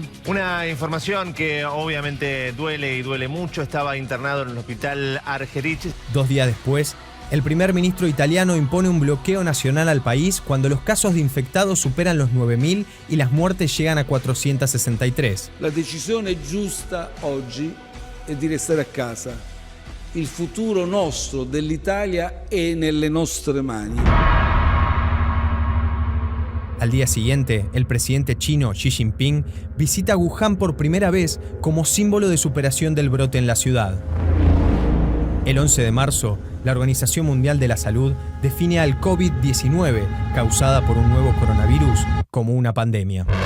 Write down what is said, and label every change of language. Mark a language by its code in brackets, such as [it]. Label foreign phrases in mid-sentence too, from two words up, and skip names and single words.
[es] Una información que obviamente duele y duele mucho. Estaba internado en el hospital Argerich. 2 días después, el primer ministro italiano impone un bloqueo nacional al país cuando los casos de infectados superan los 9.000 y las muertes llegan a 463. [it] La decisione giusta oggi è di restare a casa. Il futuro nostro dell'Italia è nelle nostre mani. [es] Al día siguiente, el presidente chino Xi Jinping visita Wuhan por primera vez como símbolo de superación del brote en la ciudad. El 11 de marzo, la Organización Mundial de la Salud define al COVID-19, causada por un nuevo coronavirus, como una pandemia.